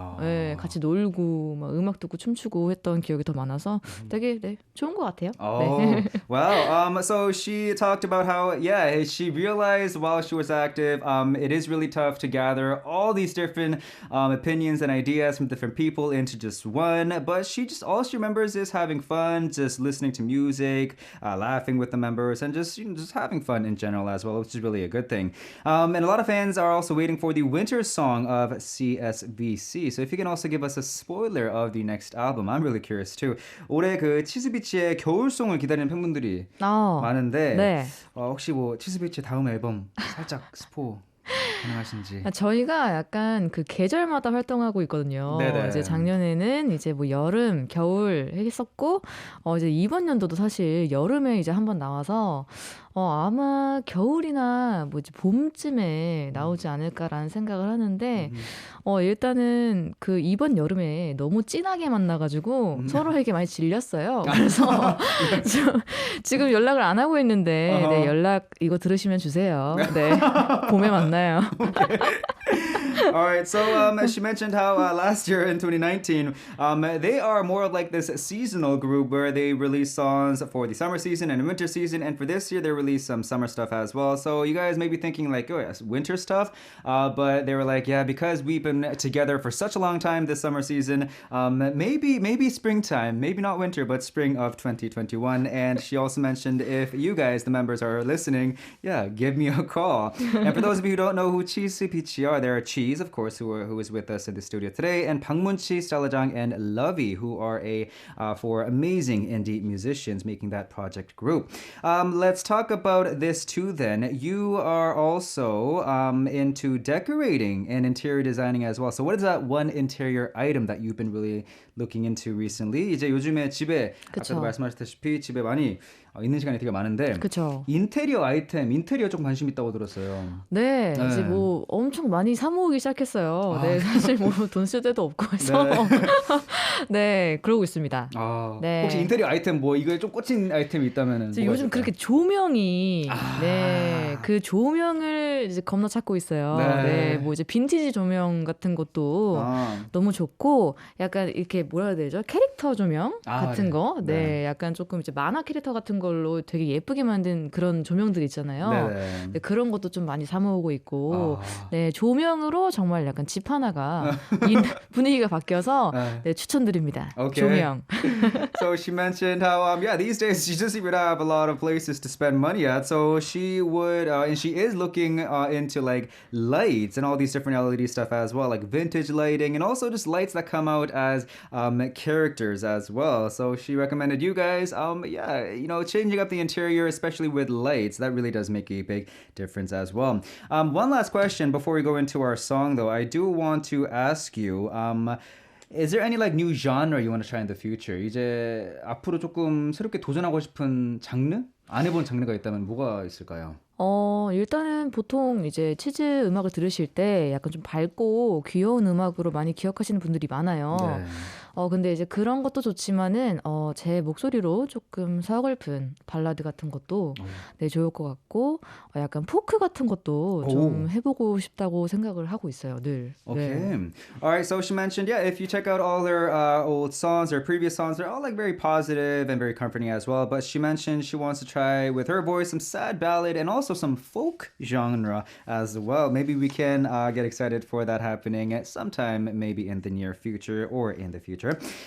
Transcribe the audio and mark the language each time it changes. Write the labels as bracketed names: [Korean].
[Korean] 네, 같이 놀고 막 음악 듣고 춤추고 했던 기억이 더 많아서 되게 네, 좋은 것 같아요. 네. [English] Wow. So she talked about how, yeah, she realized while she was active, it is really tough to gather all these different opinions and ideas from different people into just one. But all she remembers is having fun, just listening to music, laughing with the members, and just having fun in general as well, which is really a good thing. And a lot of fans are also waiting for the winter song of CSVC. So if you can also give us a spoiler of the next album, I'm really curious too. [Korean] 올해 그 치즈비치의 겨울송을 기다리는 팬분들이 많은데 네. 혹시 뭐 치즈비치의 다음 앨범 살짝 스포 가능하신지. 저희가 약간 그 계절마다 활동하고 있거든요. 네네. 이제 작년에는 이제 뭐 여름, 겨울 했었고, 이제 이번 연도도 사실 여름에 이제 한번 나와서, 아마 겨울이나 뭐지 봄쯤에 나오지 않을까라는 생각을 하는데, 일단은 그 이번 여름에 너무 진하게 만나가지고 서로에게 많이 질렸어요. 그래서 지금 연락을 안 하고 있는데, 네, 연락 이거 들으시면 주세요. 네, 봄에 만나요. [English] All right, so she mentioned how last year in 2019, they are more of like this seasonal group where they release songs for the summer season and winter season, and for this year they released some summer stuff as well. So you guys may be thinking like, oh yes, winter stuff, but they were like, yeah, because we've been together for such a long time this summer season, maybe springtime, maybe not winter, but spring of 2021. And she also mentioned if you guys, the members, are listening, yeah, give me a call. And for those of you who don't know who CHEEZE Peachy are, they're CHEEZE, of course, who is with us in the studio today, and Bangmunchi, Stalajang, and Lovey, who are four amazing indie musicians making that project group. Let's talk about this too then. You are also into decorating and interior designing as well. So what is that one interior item that you've been really looking into recently? [Korean] 이제 요즘에 집에 그쵸. 아까도 말씀하셨다시피 집에 많이 있는 시간이 되게 많은데 그쵸. 인테리어 아이템, 인테리어 좀 관심 있다고 들었어요. 네, 네. 이제 뭐 엄청 많이 사 모으기 시작했어요. 네, 사실 뭐 돈 쓸 데도 없고 해서 네. 네, 그러고 있습니다. 네. 혹시 인테리어 아이템 뭐 이거에 좀 꽂힌 아이템이 있다면은 뭐가 요즘 있을까요? 그렇게 조명이 네, 그 조명을 이제 겁나 찾고 있어요. 네. 네, 뭐 이제 빈티지 조명 같은 것도 너무 좋고 약간 이렇게 뭐라 해야 되죠? 캐릭터 조명 같은 네. 거, 네, 네. 약간 조금 이제 만화 캐릭터 같은 걸로 되게 예쁘게 만든 그런 조명들 있잖아요. 네. 네, 그런 것도 좀 많이 사 모으고 있고, 네, 조명으로 정말 약간 집 하나가 분위기가 바뀌어서 네, 추천드립니다. [English] Okay. [Korean] 조명. [English] So she mentioned how these days she doesn't even have a lot of places to spend money at. So she would and she is looking into like lights and all these different LED stuff as well, like vintage lighting and also just lights that come out as characters as well. So she recommended you guys changing up the interior, especially with lights. That really does make a big difference as well. One last question before we go into our song though. I do want to ask you is there any like new genre you want to try in the future? [Korean] 이제 앞으로 조금 새롭게 도전하고 싶은 장르? 안 해본 장르가 있다면 뭐가 있을까요? 일단은 보통 이제 치즈 음악을 들으실 때 약간 좀 밝고 귀여운 음악으로 많이 기억하시는 분들이 많아요. 네. 근데 이제 그런 것도 좋지만은 제 목소리로 조금 서글픈 발라드 같은 것도 네, 좋을 것 같고 약간 포크 같은 것도 좀 해보고 싶다고 생각을 하고 있어요, 늘. [English] Okay. [Korean] 네. [English] All right. So she mentioned, if you check out all their old songs, their previous songs, they're all like very positive and very comforting as well. But she mentioned she wants to try with her voice some sad ballad and also some folk genre as well. Maybe we can get excited for that happening at sometime, maybe in the near future or in the future.